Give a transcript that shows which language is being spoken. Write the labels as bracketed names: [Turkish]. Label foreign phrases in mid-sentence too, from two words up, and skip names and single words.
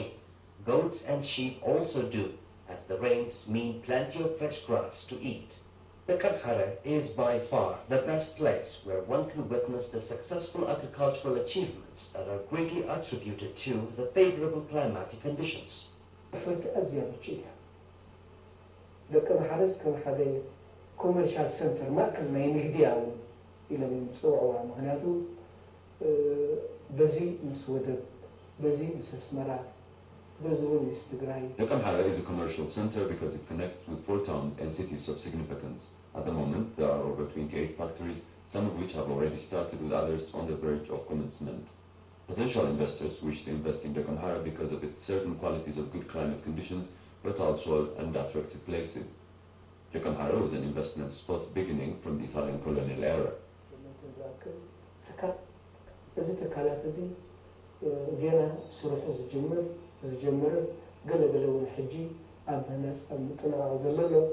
[English] Goats and sheep also do, as the rains mean plenty of fresh grass to eat. Dekemhare is by far the best place where one can witness the successful agricultural achievements that are greatly attributed to the favorable climatic conditions. [Tigrinya] Dekemhare ከም ሓደ [English] commercial center [Tigrinya] ማእከል ናይ ንግዲ ያው ኢሎም ይፅውዑዋ ምክንያቱ በዚ ምስ ወደብ በዚ ምስ ኣስመራ [English] Dekemhare is a commercial center because it connects with 4 towns and cities of significance. At the moment, there are over 28 factories, some of which have already started with others on the verge of commencement. Potential investors wish to invest in Dekemhare because of its certain qualities of good climate conditions, fertile soil and attractive places. Dekemhare was an investment spot beginning from the Italian colonial era. [Tigrinya] ዝጀመረ ገለገለ እውን ሕጂ ኣብ ህነፅ ኣብ ምጥንቃቕ ዘሎ ኣሎ